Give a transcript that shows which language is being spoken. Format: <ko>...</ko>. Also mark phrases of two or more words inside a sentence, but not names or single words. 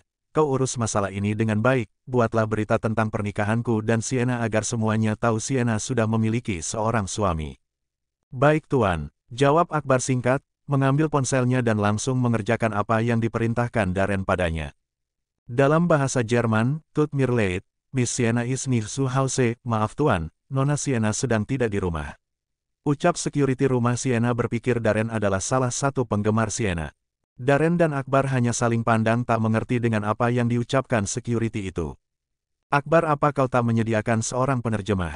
<id>Kau urus masalah ini dengan baik, buatlah berita tentang pernikahanku dan Sienna agar semuanya tahu Sienna sudah memiliki seorang suami. Baik tuan, jawab Akbar singkat, mengambil ponselnya dan langsung mengerjakan apa yang diperintahkan Darren padanya. Dalam bahasa Jerman,</id> <de>Tut mir leid, Miss Sienna ist nicht zu Hause,</de> <id>maaf tuan, Nona Sienna sedang tidak di rumah. Ucap security rumah Sienna berpikir Darren adalah salah satu penggemar Sienna. Darren dan Akbar hanya saling pandang tak mengerti dengan apa yang diucapkan security itu. Akbar, apa kau tak menyediakan seorang penerjemah?</id>